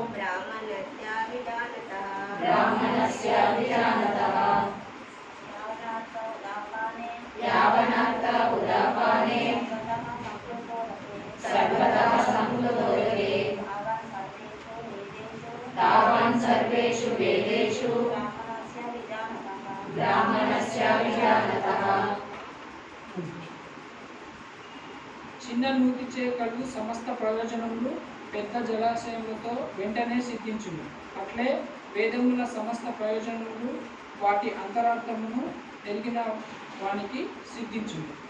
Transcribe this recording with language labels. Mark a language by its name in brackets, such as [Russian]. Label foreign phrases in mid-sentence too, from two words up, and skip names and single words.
[Sanskrit] ब्राह्मणस्य विजानतः यावन्नर्थ उदापाने सर्वथा संप्लुतोदके तावान् सर्वेषु वेदेषु ब्राह्मणस्य विजानतः [Telugu] చిన్న నూతి చేకలు సమస్త ప్రయోజనములు పెద్ద జలాశయములతో వెంటనే సిద్ధించును. అట్లే వేదముల సమస్త ప్రయోజనములు వాటి అంతరార్థమును తెలిగిన వానికి సిద్ధించును.